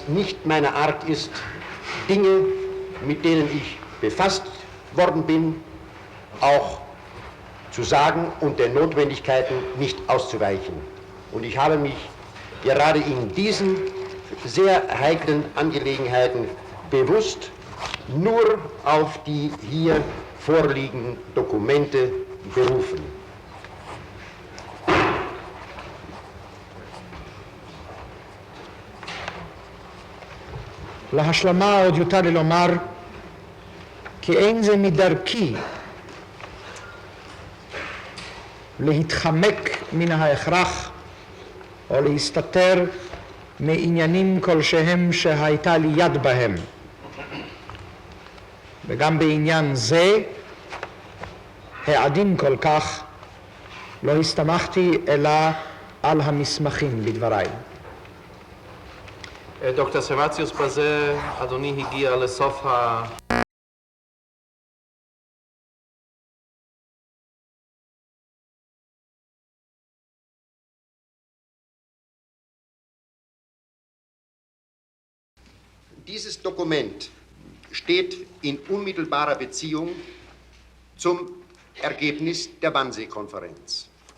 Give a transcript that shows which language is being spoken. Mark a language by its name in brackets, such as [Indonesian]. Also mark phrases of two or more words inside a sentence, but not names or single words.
[German] nicht meine Art ist, Dinge, mit denen ich befasst worden bin, auch zu sagen und den Notwendigkeiten nicht auszuweichen. Und ich habe mich gerade in diesen sehr heiklen Angelegenheiten bewusst nur auf die hier vorliegenden Dokumente berufen. [Hebrew] להשלמה עוד יותר לי לומר כי אין זה מדרכי להתחמק מן ההכרח או להסתתר מעניינים כלשהם שהייתה לי יד בהם. וגם בעניין זה, העדין כל כך, לא הסתמכתי אלא על המסמכים בדבריי. דוקטור סרווציוס, בזה אדוני הגיע לסוף [German] Dieses Dokument steht in unmittelbarer Beziehung zum Ergebnis der Wannsee-Konferenz.